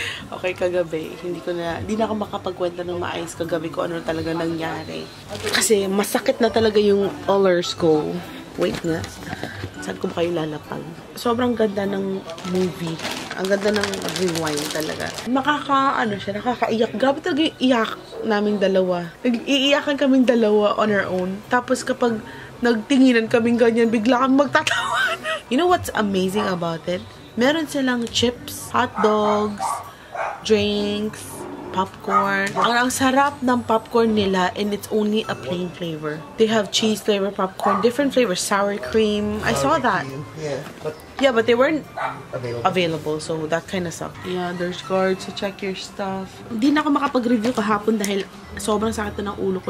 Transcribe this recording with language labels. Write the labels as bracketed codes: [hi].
[tl] Okay, kagabi, hindi na ako makapagkwenta ng maayos kagabi ko ano talaga nangyari. Kasi masakit na talaga yung ulcers ko. Wait nga. Saan ko ba kayo lalapag? Sobrang ganda ng movie. Ang ganda ng rewind talaga. Nakakaiyak. Grabe talaga yung iyak naming dalawa. Nag-iiyakan kaming dalawa [en] on our own. [tl] Tapos kapag nagtinginan kaming ganyan, bigla kami magtatawanan. [en] You know what's amazing about it? [tl] Meron silang chips, hot dogs, drinks, popcorn. Ang sarap ng popcorn nila [en] and it's only a plain flavor. They have cheese flavor popcorn, different flavors, sour cream. I saw that. Yeah, but they weren't available, so that kind of sucked. Yeah, there's guards to check your stuff. [tl] Hindi na ako makapag-review kahapon dahil sobrang sakit na ng ulo ko.